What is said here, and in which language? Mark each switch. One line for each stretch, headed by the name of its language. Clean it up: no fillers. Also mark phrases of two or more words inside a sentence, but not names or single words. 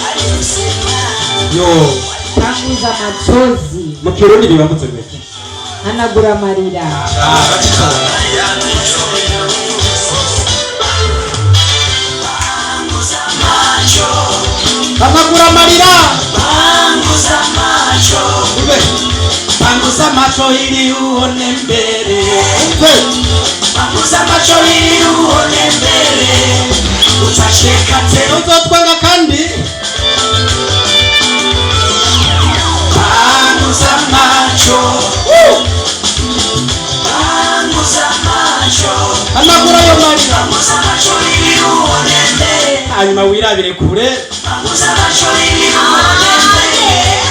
Swahili: Yo panguza amachozi
Rundi: mu Kirundi bibavuze gute? hanagura amarira. Hanagura amarira.
Swahili: Panguza macho ili uone mbele. Panguza macho ili uone mbele. Utacheka tena utotwanga kandi. Panguza macho. Panguza macho.
Rundi: Hanagura yo marira.
Swahili: Panguza macho ili uone mbele.
Rundi: Hanyuma wirabire kure.
Swahili: Panguza macho ili uone mbele.